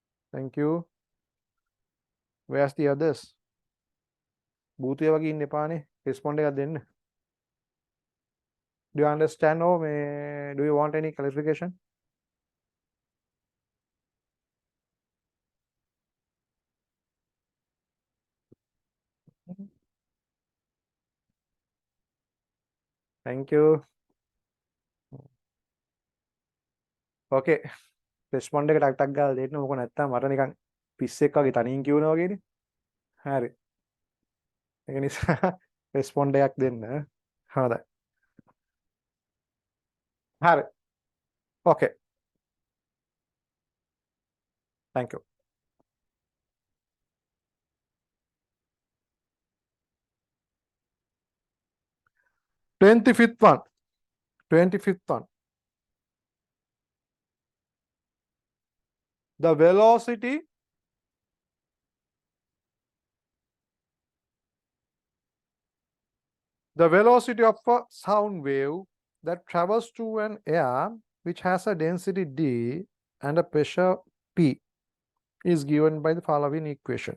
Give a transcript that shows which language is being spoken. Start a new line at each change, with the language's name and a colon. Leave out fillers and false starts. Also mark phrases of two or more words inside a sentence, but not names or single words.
English: Thank you. Where's the others?
Sinhala: බූතය වගේ ඉන්න එපානේ. Respond එකක් දෙන්න.
English: Do you understand or do you want any clarification? Thank you. Okay.
Sinhala: Respond එක ටක් ටක් ගාලා දෙන්න. මොකද නැත්තම් මට නිකන් පිස්සෙක් වගේ තනියෙන් කියනවා වගේනේ. හරි. ඒක නිසා respond එකක් දෙන්න. හොඳයි. හරි.
English: Okay. Thank you. Twenty-fifth one. 25th one. The velocity of a sound wave that travels through an air which has a density D and a pressure P is given by the following equation.